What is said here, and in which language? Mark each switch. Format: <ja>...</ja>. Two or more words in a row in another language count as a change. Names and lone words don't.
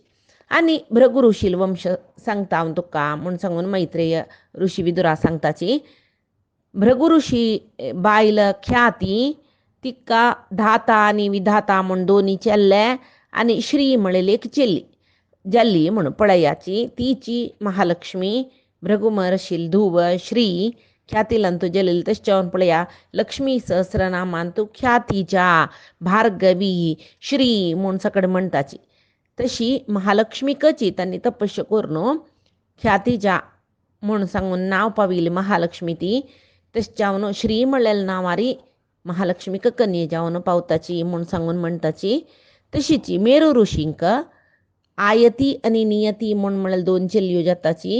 <kok>आणि भृगु ऋषील वंश सांगता हांव तुका म्हूण सांगून मैत्रेय ऋषी विदुरा सांगताची. भृगु ऋषी बायल ख्याती तिका धाता आणि विधाता म्हूण दोनी चेल्ले आणि श्री म्हणलेली एक चेल्ली जाल्ली म्हणून पळयाची. तिची महालक्ष्मी भृगु महर्षील धुव श्री ख्यातीलांतू जलेली. तश्च्यावन पळया लक्ष्मी सहस्रनामांतू ख्यातीच्या भार्गवी श्री म्हूण सकड म्हणटाची. तशी महालक्ष्मीकची त्यांनी तपश्य करून ख्यातीच्या म्हूण सांगून नाव पाविली महालक्ष्मी ती. तश्च्यावन श्री म्हणलेल्या नावारी महालक्ष्मीक कन्ये जावन पावताची म्हूण सांगून म्हणटाची. तशीची मेरू ऋषींक आयती आणि नियती म्हूण दोन चेल्यो जाताची.</kok>